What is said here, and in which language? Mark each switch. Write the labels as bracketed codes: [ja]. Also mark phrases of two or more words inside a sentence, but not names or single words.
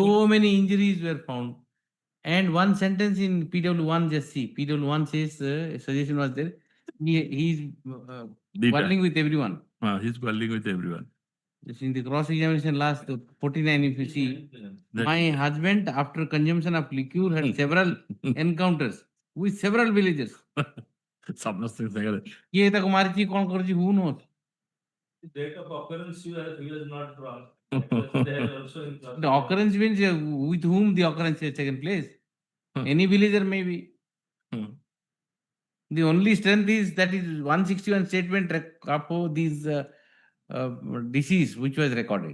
[en] so many injuries were found. And one sentence in PW1, just see, PW1 says, suggestion was there, he's quarreling with everyone. He's quarreling with everyone. Just in the cross-examination last 49, if you see, my husband, after consumption of liquor, had several encounters with several villagers. [or] ସମସ୍ତେ ଜାଗାରେ କିଏ ତାକୁ ମାରିଛି କଣ କରିଛି [en] who knows? The date of occurrence he was not wrong. They had also in The occurrence means with whom the occurrence has taken place. Any villager may be. The only strength is that is 161 statement of these disease which was recorded.